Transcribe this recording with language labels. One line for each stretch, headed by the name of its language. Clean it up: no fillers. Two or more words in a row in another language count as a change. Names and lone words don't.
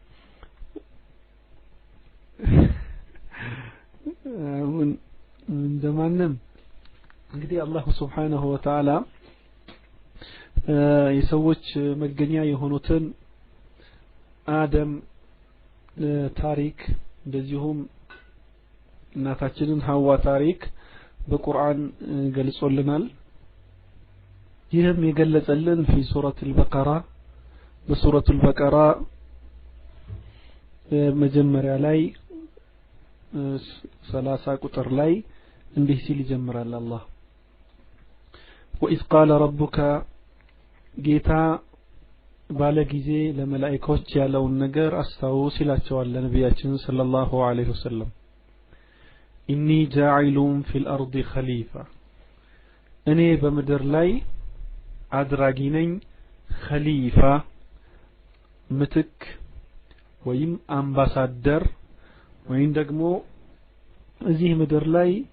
Amharic: እንደማንም እንግዲህ አላህ
Arabic: سبحانه وتعالى
Amharic: የሰዎች መገኛ የሆኑትን አደም ታሪክ እንደዚሁም እናታችንን ሐዋ ታሪክ በቁርአን ገልጾልናል። ይህም የገለጸልን
Arabic: في سورة البقرة
Amharic: በሱረቱ البقرة መጀመሪያ ላይ 30 ቁጥር ላይ እንዲህ ሲል ይጀምራል አላህ وإذ
Arabic: قال ربك
Amharic: ጌታ ባለ ጊዜ ለመላእክቶች ያለውን ነገር አስተውስ ይላቸዋል ለነቢያችን
Arabic: صلى الله عليه وسلم إني جاعل في الأرض خليفة
Amharic: እኔ በምድር ላይ አድራጊ ነኝ ኸሊፋ ምትክ ወይም አምባሳደር ወይም ደግሞ እዚህ ምድር ላይ